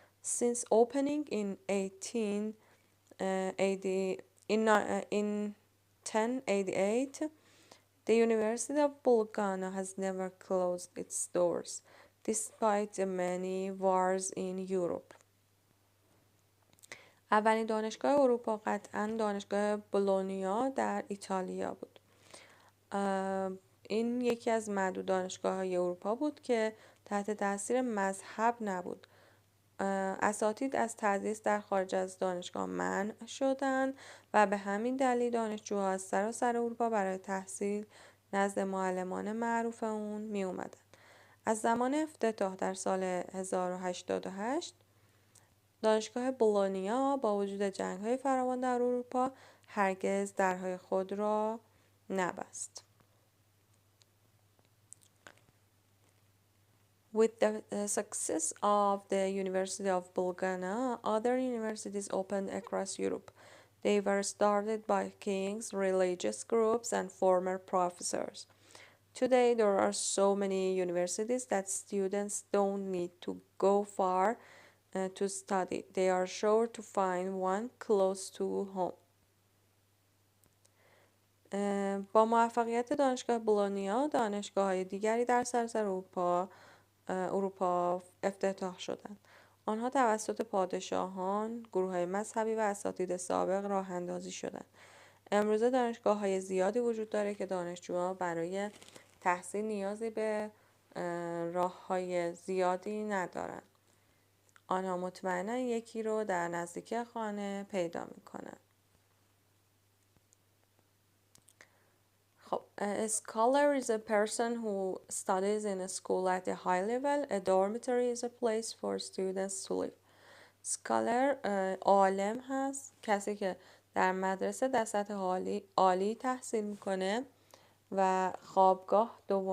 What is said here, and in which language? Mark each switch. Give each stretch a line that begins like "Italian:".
English: Since opening in 1088, the University of Bologna has never closed its doors, despite the many wars in Europe.
Persian: اولین دانشگاه اروپا قطعاً دانشگاه بولونیا در ایتالیا بود. این یکی از معدود دانشگاه‌های اروپا بود که تحت تاثیر مذهب نبود. اساتید از تدریس در خارج از دانشگاه منع شدند و به همین دلیل دانشجوها از سراسر اروپا برای تحصیل نزد معلمان معروف اون می اومدن. از زمان افتتاح در سال 1088 دانشگاه بولونیا با وجود جنگ‌های فراوان در اروپا هرگز درهای خود را نبست.
English: With the success of the University of Bologna, other universities opened across Europe. They were started by kings, religious groups, and former professors. Today, there are so many universities that students don't need to go far to study. They are sure to find one close to home.
Persian: با موفقیت دانشگاه بولونیا، دانشگاه‌های دیگری در سراسر اروپا افتتاح شدند. آنها توسط پادشاهان، گروه‌های مذهبی و اساتید سابق راه اندازی شدند. امروزه دانشگاه‌های زیادی وجود داره که دانشجوها برای تحصیل نیازی به راه‌های زیادی ندارند. آنها مطمئنا یکی رو در نزدیکی خانه پیدا می‌کنند.
English: A scholar is a person who studies in a school at a high level. A dormitory is a place for students to live.
Persian: Scholar عالم هست، کسی که در مدرسه در سطح عالی تحصیل میکنه و خوابگاه دومی